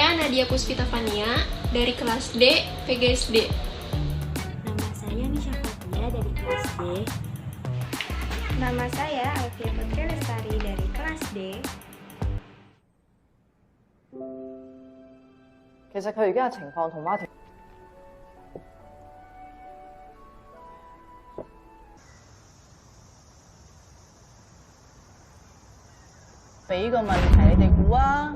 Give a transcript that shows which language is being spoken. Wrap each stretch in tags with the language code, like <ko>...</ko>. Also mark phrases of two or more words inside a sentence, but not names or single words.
<id>Nadia Puspita Fania dari kelas D PGSD. Nama saya Nisha Fatia dari kelas D. Nama saya Alfia Putri Lestari dari kelas D.</id> <yue>其實佢而家嘅情況同Martin俾個問題你哋估啊！</yue>